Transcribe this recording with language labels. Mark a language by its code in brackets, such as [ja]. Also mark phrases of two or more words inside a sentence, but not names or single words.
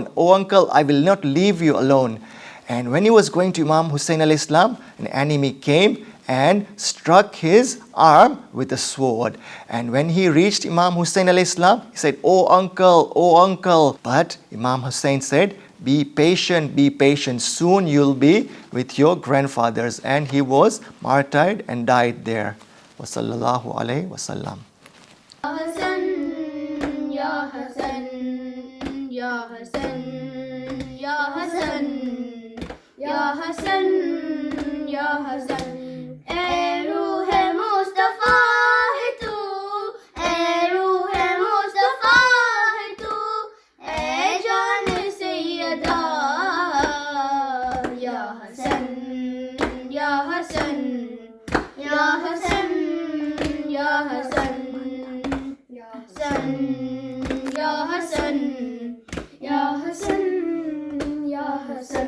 [en] Oh uncle, I will not leave you alone." And when he was going to Imam Hussein [ar] عليه السلام, [en] an enemy came and struck his arm with a sword. And when he reached Imam Hussein [ar] عليه السلام, [en] he said, "Oh uncle, oh uncle." But Imam Hussein said, be patient, soon you'll be with your grandfathers. And he was martyred and died there. [ar] وصلى الله عليه وسلم. Hassan, Ya Hassan, Ya Hassan, Ya Hassan, Ya Hassan, Ya Hassan. [ur] اے روح مصطفیٰ ہے تو، اے روح مصطفیٰ ہے تو، اے جان سیدہ یا حسن، یا حسن، یا حسن، یا حسن، یا حسن، یا حسن، یا حسن، یا حسن.